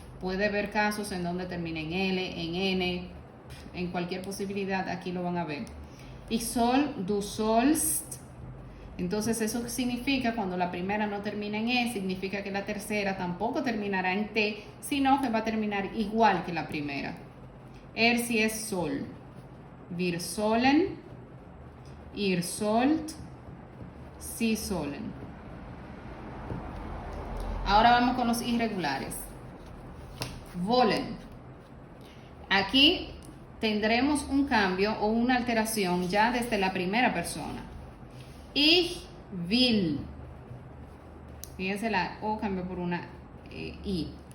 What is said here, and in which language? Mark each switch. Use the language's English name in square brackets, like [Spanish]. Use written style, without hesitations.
[Spanish] Puede haber casos en donde termina en L, en N, en cualquier posibilidad, aquí lo van a ver. [German] Ich soll, du sollst. [Spanish] Entonces eso significa, cuando la primera no termina en E, significa que la tercera tampoco terminará en T, sino que va a terminar igual que la primera. [German] Si es soll. Wir sollen, ihr sollt, sie sollen. [Spanish] Ahora vamos con los irregulares. Wollen. Aquí tendremos un cambio o una alteración ya desde la primera persona. [German] Ich will. [Spanish] Fíjense, la O cambió por una I.